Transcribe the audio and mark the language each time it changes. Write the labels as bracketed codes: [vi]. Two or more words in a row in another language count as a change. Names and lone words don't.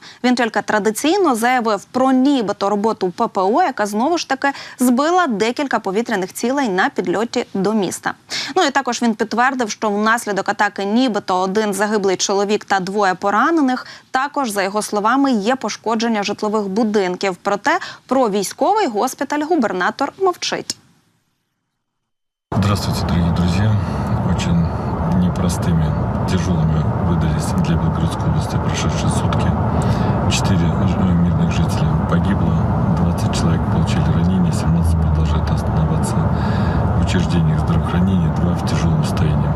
[uk] Він тільки традиційно заявив про нібито роботу ППО, яка знову ж таки збила декілька повітряних цілей на підльоті до міста. Ну і також він підтвердив, що внаслідок атаки нібито один загиблий чоловік та 2 поранених. Також, за його словами, є пошкодження житлових будинків. Проте про військовий госпіталь губернатор мовчить. [ru] Здравствуйте, дорогие друзья. Очень непростыми, тяжелыми выдались для Белгородской области прошедшие сутки. 4 мирных жителя погибло, 20 человек получили ранения, 17 продолжают оставаться в учреждениях здравоохранения, 2 в тяжелом состоянии.